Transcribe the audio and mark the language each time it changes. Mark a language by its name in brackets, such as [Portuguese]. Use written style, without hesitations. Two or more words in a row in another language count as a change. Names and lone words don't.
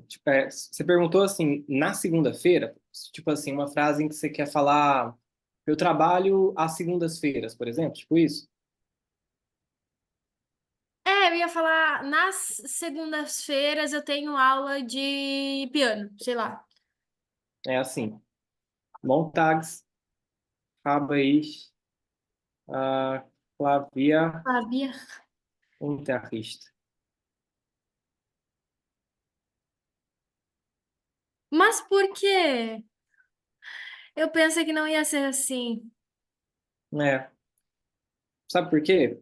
[Portuguese] Tipo, você perguntou assim, na segunda-feira, tipo assim, uma frase em que você quer falar, eu trabalho às segundas-feiras, por exemplo, tipo isso. É, eu ia falar, nas segundas-feiras eu tenho aula de piano, sei lá. É assim. [German] Montags, habe ich, [Portuguese] Sabia? [German] Klavierunterricht. [Portuguese] Mas por quê? Eu pensei que não ia ser assim. É. Sabe por quê?